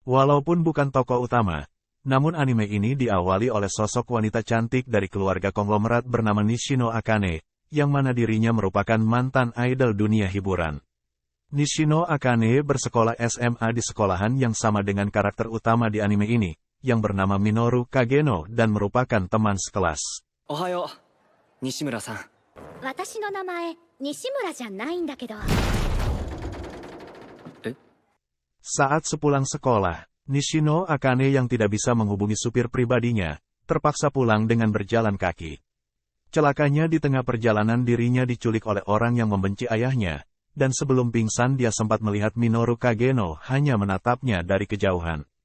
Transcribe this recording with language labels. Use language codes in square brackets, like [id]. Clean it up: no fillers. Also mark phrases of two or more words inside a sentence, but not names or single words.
[id] Walaupun bukan tokoh utama, namun anime ini diawali oleh sosok wanita cantik dari keluarga konglomerat bernama Nishino Akane, yang mana dirinya merupakan mantan idol dunia hiburan. Nishino Akane bersekolah SMA di sekolahan yang sama dengan karakter utama di anime ini, yang bernama Minoru Kageno dan merupakan teman sekelas. [ja] おはよう、西村さん. 私の名前西村じゃないんだけど。 [id] Saat sepulang sekolah, Nishino Akane yang tidak bisa menghubungi supir pribadinya, terpaksa pulang dengan berjalan kaki. Celakanya di tengah perjalanan dirinya diculik oleh orang yang membenci ayahnya, dan sebelum pingsan dia sempat melihat Minoru Kageno hanya menatapnya dari kejauhan.